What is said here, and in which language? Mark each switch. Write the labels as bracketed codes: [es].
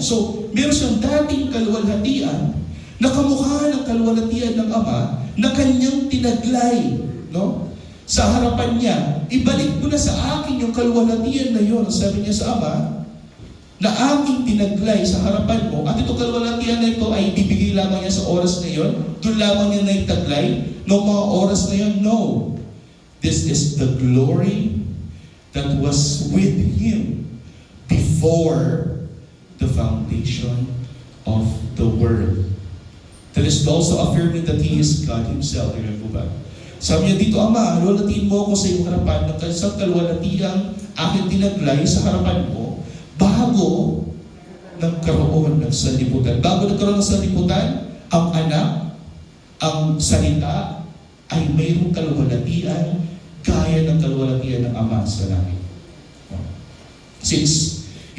[tl] So, meron siyang dating kaluwalhatian na kamukha ng kaluwalhatian ng Ama na kanyang tinaglay. No? Sa harapan niya, ibalik mo na sa akin yung kaluwalhatian na yun. Sabi niya sa Ama, na aking tinaglay sa harapan mo, at itong kaluwalhatian na ito ay bibigay lamang niya sa oras na yun, doon lamang niya naitaglay, noong mga oras na yun, no. [en] This is the glory that was with Him before the foundation of the world. That is also affirming that He is God Himself. [tl] Amen po ba? Sabi niya dito, Ama, luwalhatiin mo ako sa iyong harapan ng isang kaluwalhatiang aking tinaglay sa harapan mo, bago nagkaroon ng sanlibutan. Bago nagkaroon ng sanlibutan, ang anak, ang salita, ay mayroong kaluwalhatian gaya ng kaluwalhatian ng Ama sa langit. 6.